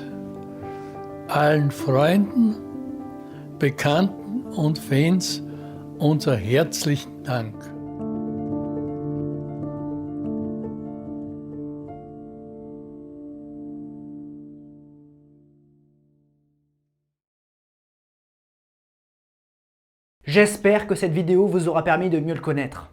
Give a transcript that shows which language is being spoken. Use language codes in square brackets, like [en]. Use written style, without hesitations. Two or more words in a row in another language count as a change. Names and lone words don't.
[de] Allen Freunden, Bekannten und Fans unser herzlichen Dank. [fr] J'espère que cette vidéo vous aura permis de mieux le connaître.